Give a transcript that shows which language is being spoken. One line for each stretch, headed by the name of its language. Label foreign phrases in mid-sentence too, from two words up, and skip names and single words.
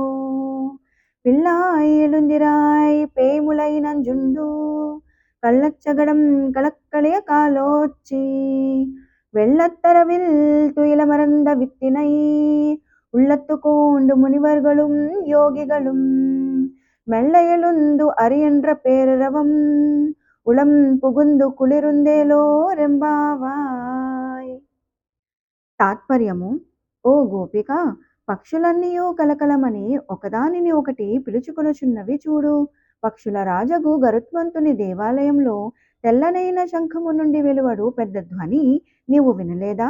Tamil: பிள்ளாய் எழுந்திராய் பேய்முலை நஞ்சுண்டு கள்ளச்சகடம் கலக்களைய காலோச்சி வெள்ளத்தரவில் துயிலமர்ந்த வித்தினை உள்ளத்து கோண்டு முனிவர்களும் யோகிகளும் மெல்லையெழுந்து அரியன்ற பேரரவம் உளம் புகுந்து குளிர்ந்தேலோ ரெம்பாவாய்.
Telugu: తాత్పర్యము: ఓ గోపిక, పక్షులన్నీయు కలకలమని ఒకదానిని ఒకటి పిలుచుకొనుచున్నవి చూడు. పక్షుల రాజగు గరుత్మంతుని దేవాలయంలో తెల్లనైన శంఖము నుండి వెలువడు పెద్ద ధ్వని నీవు వినలేదా?